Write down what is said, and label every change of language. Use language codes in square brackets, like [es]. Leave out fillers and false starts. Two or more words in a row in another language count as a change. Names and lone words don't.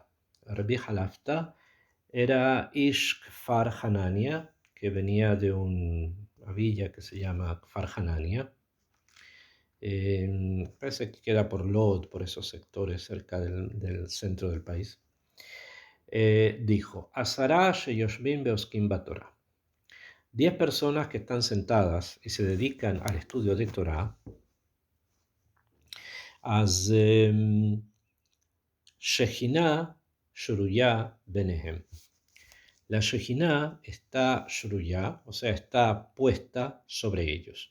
[es] Rabbi Jalafta era [he] איש כפר חנניה, [es] que venía de una villa que se llama Kfar Hanania. Parece que queda por Lod, por esos sectores cerca del centro del país. Dijo, [he] עשרה שיושבים בעוסקים בתורה. [es] 10 personas que están sentadas y se dedican al estudio de Torah, [he] אז שכינה שרויה ביניהם. [es] La Shejina está Shuruya, o sea, está puesta sobre ellos.